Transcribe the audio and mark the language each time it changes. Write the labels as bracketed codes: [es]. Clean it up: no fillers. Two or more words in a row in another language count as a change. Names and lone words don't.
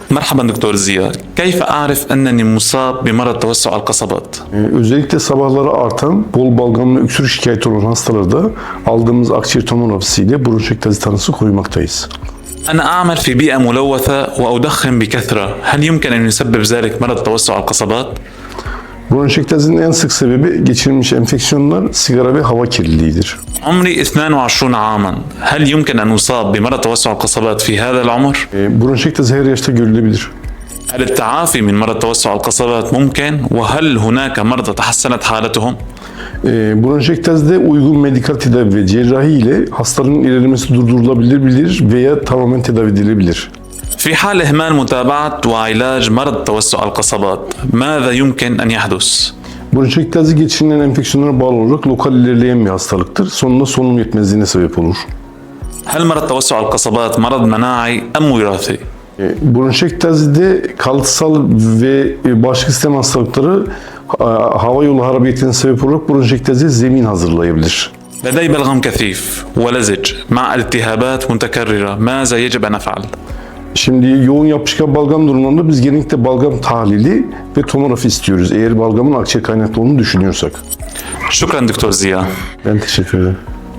[ar] مرحبا دكتور زياد، كيف أعرف أنني مصاب بمرض توسع القصبات؟ [tr] Özellikle sabahları artan bol balgam ve öksürük şikayeti olan hastalarda aldığımız akciğer tomografisiyle bronşektazi tanısı koymaktayız. [ar] أنا أعمل في بيئة ملوثة وأدخن بكثرة، هل يمكن أن يسبب ذلك مرض توسع القصبات؟ [tr] Bronşektazinin en sık sebebi geçirilmiş enfeksiyonlar, sigara ve hava kirliliğidir. [ar] عمري 22 عاما، هل يمكن أن أصاب بمرض توسع القصبات في هذا العمر؟ [tr] Bronşektazi her yaşta görülebilir. [ar] هل التعافي من مرض توسع القصبات ممكن؟ وهل هناك مرضى تحسنت حالتهم؟ [tr] Bronşektazide uygun medikal tedavi ve cerrahi ile hastanın ilerlemesi durdurulabilir veya tamamen tedavi edilebilir. [ar] في حال إهمال متابعة وعلاج مرض توسع القصبات ماذا يمكن أن يحدث؟ [tr] Bronşektazi geçirilen enfeksiyonlara bağlı olarak lokal ilerleyen bir hastalıktır. Sonunda solunum yetmezliğine sebep olur. [ar] هل مرض توسع القصبات مرض مناعي أم وراثي؟ [tr] Bronşektazide kalıtsal ve bağışıklık sistem hastalıkları hava yolu harabiyetine sebep olarak bronşektaziye zemin hazırlayabilir. [ar] لدي بلغم كثيف ولزج مع التهابات متكررة، ماذا يجب أن أفعل؟ [tr] Şimdi yoğun yapışkan balgam durumunda biz genellikle balgam tahlili ve tomografi istiyoruz. Eğer balgamın akciğer kaynaklı olduğunu düşünüyorsak. [ar] شكرا دكتور زياد. [tr] Ben teşekkür ederim.